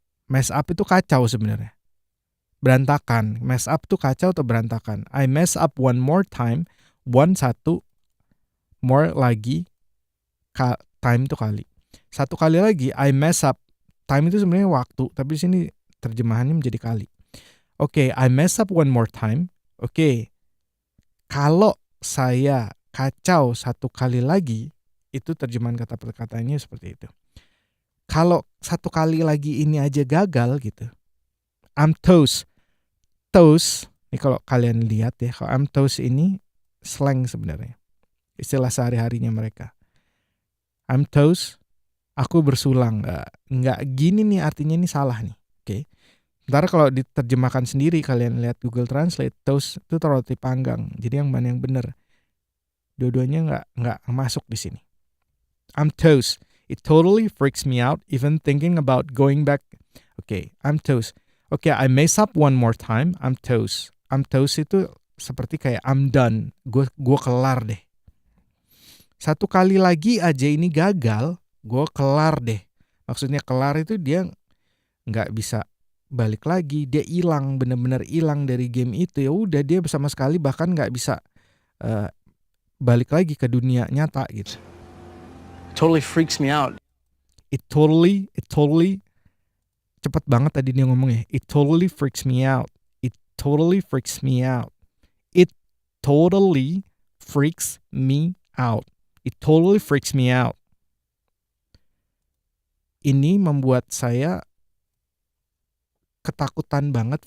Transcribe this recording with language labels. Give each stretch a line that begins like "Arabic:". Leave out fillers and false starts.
English: Mess up
Indonesian: itu kacau sebenarnya. Berantakan.
English: Mess up
Indonesian: itu kacau atau berantakan.
English: I mess up one more time.
Indonesian: Satu.
English: More
Indonesian: lagi.
English: Time
Indonesian: itu kali. 1 kali lagi,
English: I mess up.
Indonesian: Time itu sebenarnya waktu, tapi di sini terjemahannya menjadi kali.
English: Oke, I mess up one more time.
Indonesian: Oke, kalau saya kacau 1 kali lagi, Itu terjemahan kata per katanya seperti itu. Kalau satu kali lagi ini aja gagal gitu.
English: I'm toast.
Indonesian: Toast, ini kalau kalian lihat ya, kalau
English: I'm toast
Indonesian: ini slang sebenarnya. Istilah sehari-harinya mereka.
English: I'm toast,
Indonesian: aku bersulang. Nggak gini nih artinya, ini salah nih. Oke. Sementara kalau diterjemahkan sendiri, kalian lihat Google Translate, toast itu roti panggang. Jadi yang mana yang benar? Dua-duanya nggak masuk di sini.
English: I'm toast. It totally freaks me out even thinking about going back. Okay, I'm toast. Okay, I mess up one more time. I'm toast. I'm toast
Indonesian: itu seperti kayak
English: I'm done.
Indonesian: Gue kelar deh. Satu kali lagi aja ini gagal, gue kelar deh. Maksudnya kelar itu dia nggak bisa balik lagi. Dia hilang, benar-benar hilang dari game itu. Ya udah, dia sama sekali bahkan nggak bisa balik lagi ke dunia nyata gitu.
English: Totally freaks me out. It totally
Indonesian: cepet banget tadi dia ngomongnya.
English: It totally freaks me out. It totally freaks me out. It totally freaks me out. It totally freaks me out.
Indonesian: Ini membuat saya ketakutan banget.